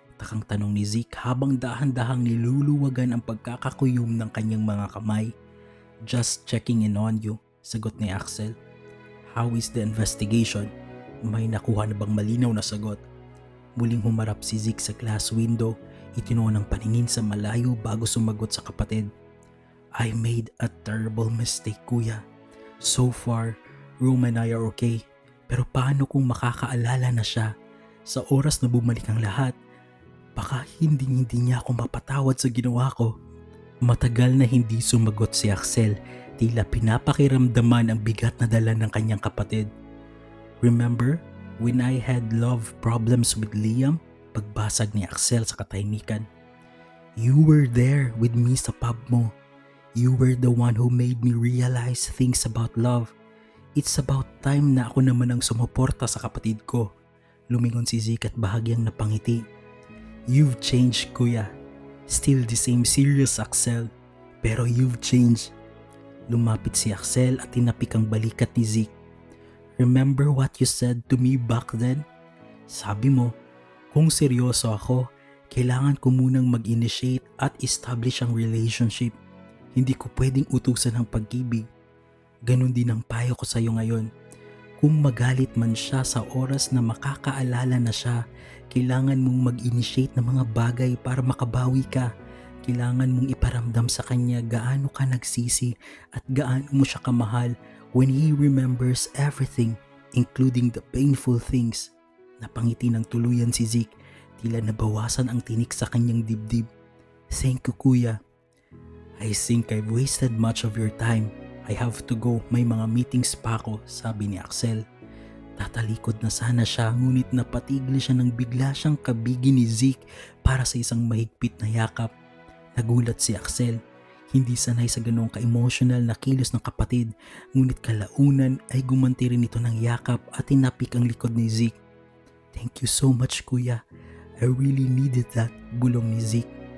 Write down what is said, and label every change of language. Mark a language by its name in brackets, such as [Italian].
[Filipino] Takang tanong ni Zeke habang dahan-dahang niluluwagan ang pagkakakuyom ng kanyang mga kamay. [English] Just checking in on you, [Filipino] sagot ni Axel. [English] How is the investigation? [Filipino] May nakuha na bang malinaw na sagot? Muling humarap si Zeke sa glass window, itinuon ang paningin sa malayo bago sumagot sa kapatid. [English] I made a terrible mistake, kuya. So far, Rome and I are okay. [Filipino] Pero paano kung makakaalala na siya? Sa oras na bumalik ang lahat, baka hindi niya ako mapatawad sa ginawa ko. Matagal na hindi sumagot si Axel, tila pinapakiramdaman ang bigat na dala ng kanyang kapatid. [English] Remember when I had love problems with Liam? [Filipino] Pagbasag ni Axel sa katahimikan. [English] You were there with me [Filipino] sa pub mo. [English] You were the one who made me realize things about love. It's about time [Filipino] na ako naman ang sumuporta sa kapatid ko. Lumingon si Zeke at bahagyang napangiti. [English] You've changed, [Filipino] kuya. [English] Still the same serious Axel, [Filipino] pero [English] you've changed. [Filipino] Lumapit si Axel at tinapik ang balikat ni Zeke. [English] Remember what you said to me back then? [Filipino] Sabi mo, kung seryoso ako, kailangan ko munang mag-initiate at establish ang relationship. Hindi ko pwedeng utusan ang pag-ibig. Ganon din ang payo ko sa iyo ngayon. Kung magalit man siya sa oras na makakaalala na siya, kailangan mong mag-initiate ng mga bagay para makabawi ka. Kailangan mong iparamdam sa kanya gaano ka nagsisi at gaano mo siya kamahal [English] when he remembers everything, including the painful things. [Filipino] Napangiti ng tuluyan si Zeke, tila nabawasan ang tinik sa kanyang dibdib. [English] Thank you, kuya. I think I've wasted much of your time. I have to go, [Filipino] may mga meetings pa ako, sabi ni Axel. Tatalikod na sana siya, ngunit napatigil siya nang bigla siyang kabigi ni Zeke para sa isang mahigpit na yakap. Nagulat si Axel. Hindi sanay sa ganong ka-emotional na kilos ng kapatid, ngunit kalaunan ay gumanti rin ito ng yakap at tinapik ang likod ni Zeke. [English] Thank you so much, kuya. I really needed that, [Filipino] bulong ni Zeke.